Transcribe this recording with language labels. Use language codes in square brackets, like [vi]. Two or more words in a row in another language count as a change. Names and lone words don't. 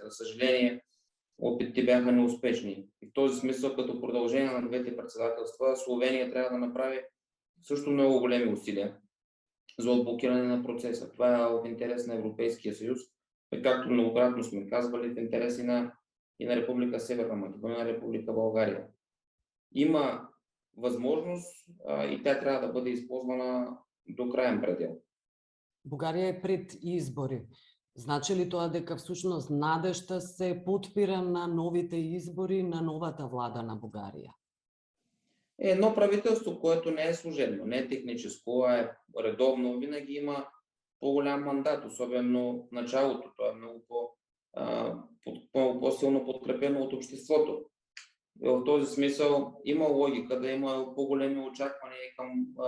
[bg] За съжаление, опитите бяха неуспешни. И в този смисъл, като продължение на двете председателства, Словения трябва да направи също много големи усилия за отблокиране на процеса. Това е в интерес на Европейския съюз, както многократно сме казвали, в интерес и на Република Северна Македония, на Република България. Има възможност и тя трябва да бъде използвана до краен предел. [mk] Бугарија е пред избори. Значи ли тоа дека всушност надежта се потпира на новите избори на новата влада на Бугарија? [bg] Едно правителство, което не е служебно, не е техническо, а е редовно, винаги има по-голям мандат, особено в началото. То е много по-силно подкрепено от обществото. И в този смисъл има логика да има по-големи очаквания към...